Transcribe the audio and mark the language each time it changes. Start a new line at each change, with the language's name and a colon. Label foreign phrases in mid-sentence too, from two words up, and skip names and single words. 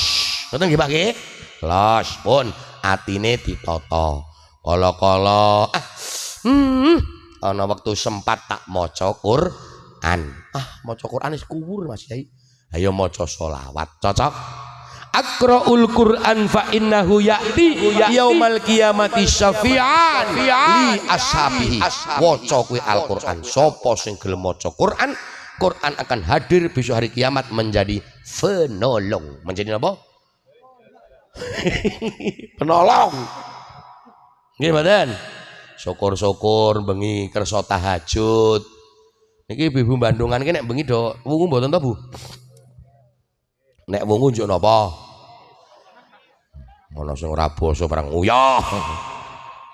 Javanese: Ngoten nggih Pak nggih? Los pun atine ditata. Kala-kala ana wektu sempat tak maca Quran. Maca Quran wis kuwur Mas Yai. Ayo maca selawat. Cocok?
Arabic: اقرؤوا القرآن فإنه يأتي يوم القيامة شفيعا لأصحابه.
Javanese: Waca kuwi Al-Qur'an. Sapa sing gelem maca Quran,
Indonesian: Quran akan hadir besok hari kiamat menjadi penolong. Menjadi apa? Penolong.
Javanese: Nggih mboten? Syukur-syukur bengi kersa tahajud. Niki ibu Bandungan ki nek bengi do wungu mboten to, Bu? Nek wungu njuk napa? Ana sing ora basa barang uyah.